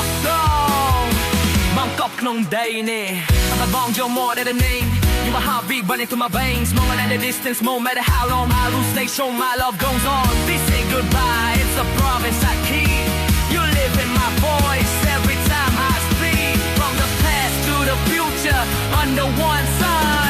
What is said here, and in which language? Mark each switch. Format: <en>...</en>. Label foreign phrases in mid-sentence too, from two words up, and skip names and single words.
<km>ត្រង់មកកប់ក្នុងដីនេះបាត់បង់យកមកដែលនេះ</km> <en>You my heartbeat running through my veins Smaller than the distance no matter how long I lose stay show my love goes on This ain't goodbye it's a promise I keep You live in my voice every time I speak From the past to the future under one sun</en>